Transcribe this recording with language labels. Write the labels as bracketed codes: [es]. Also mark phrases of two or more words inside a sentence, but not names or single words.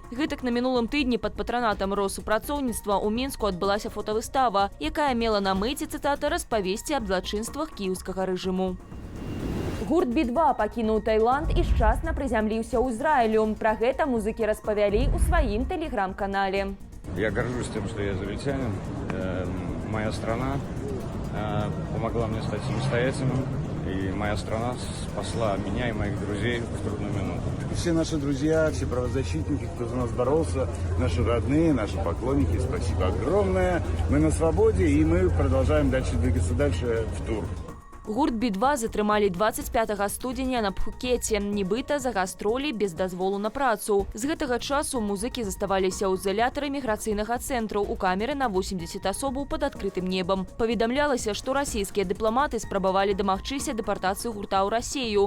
[be] Гэтак на мінулым тыдні пад патранатам Россупрацоўніцтва ў Мінску адбылася фотавыстава, якая мела на мэце, цытата, распавесці аб злачынствах кіеўскага рэжыму. Гурт Би-2 пакінуў Таіланд і шчасна прызямліўся ў Ізраілю. Пра гэта музыкі распавялі ў сваім тэлеграм-канале. [ru] Я горжусь тем, что я израильтянин. Моя страна помогла мне стать самостоятельным. И моя страна спасла меня и моих друзей в трудную минуту. Все наши друзья, все правозащитники, кто за нас боролся, наши родные, наши поклонники, спасибо огромное. Мы на свободе, и мы продолжаем двигаться дальше в тур. [be] Гурт Би-2 затрымалі 25 студзеня на Пхукеце, нібыта за гастролі без дазволу на працу. З гэтага часу музыкі заставаліся ў изолятары міграцыйнага цэнтру у камеры на 80 асобаў пад адкрытым небам. Паведамлялася, што расійскія дыпламаты спрабавалі дамагчыся дэпартацыі гурта ў Расію.